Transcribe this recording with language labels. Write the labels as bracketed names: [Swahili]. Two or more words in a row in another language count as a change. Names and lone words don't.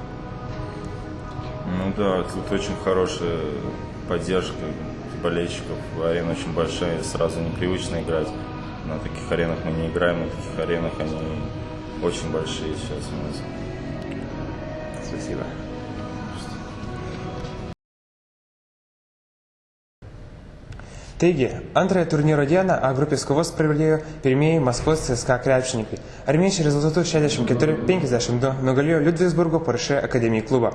[Russian] Ну да, тут очень хорошая поддержка болельщиков. Арена очень большая, сразу непривычно играть. На таких аренах мы не играем, на таких аренах они очень большие сейчас у нас. Спасибо. [Lithuanian] Taigi, antrąją turnyro dieną A grupės kovos pradėjo pirmieji Maskvos CSKA krepšininkai. Armėniečiai rezultatu 64-52 nugalėjo Liudvisburgo Porsche Academy klubą.